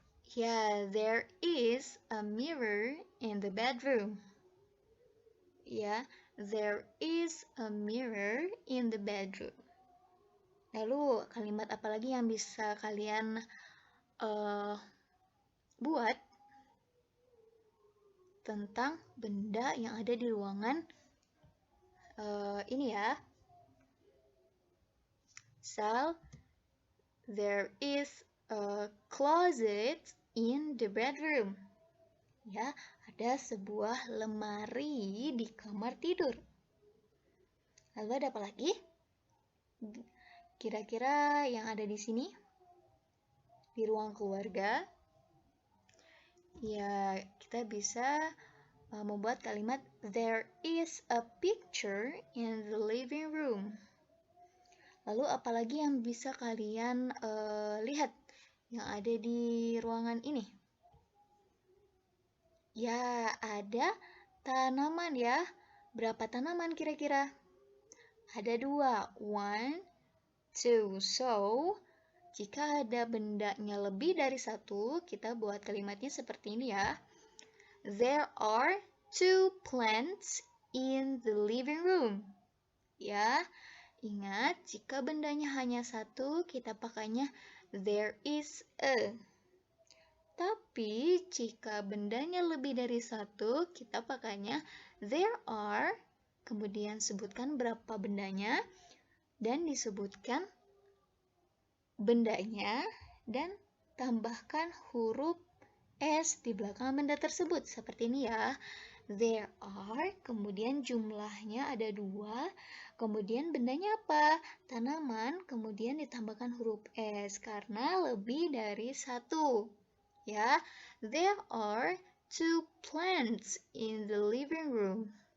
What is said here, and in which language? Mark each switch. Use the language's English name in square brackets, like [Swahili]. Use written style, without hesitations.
[English] Yeah, there is a mirror in the bedroom. Yeah, there is a mirror in the bedroom. [Indonesian] Lalu kalimat apa lagi yang bisa kalian buat tentang benda yang ada di ruangan ini ya. [English] So, there is a closet in the bedroom. [Indonesian] Ya, ada sebuah lemari di kamar tidur. Lalu ada apa lagi? Kira-kira yang ada di sini? Di ruang keluarga. Ya, kita bisa membuat kalimat [English] there is a picture in the living room. [Indonesian] Lalu apalagi yang bisa kalian lihat yang ada di ruangan ini? Ya, ada tanaman ya. Berapa tanaman kira-kira? Ada 2. 1, 2. So, jika ada bendanya lebih dari 1, kita buat kalimatnya seperti ini ya. [English] There are 2 plants in the living room. [Indonesian] Ya, ingat jika bendanya hanya 1, kita pakainya [English] there is a. [Indonesian] Tapi jika bendanya lebih dari 1, kita pakainya [English] there are, [Indonesian] kemudian sebutkan berapa bendanya, dan disebutkan bendanya, dan tambahkan huruf S di belakang benda tersebut. Seperti ini ya. [English] There are, [Indonesian] kemudian jumlahnya ada 2, kemudian bendanya apa? Tanaman, kemudian ditambahkan huruf S karena lebih dari 1. [English] Ya, there are 2 plants in the living room.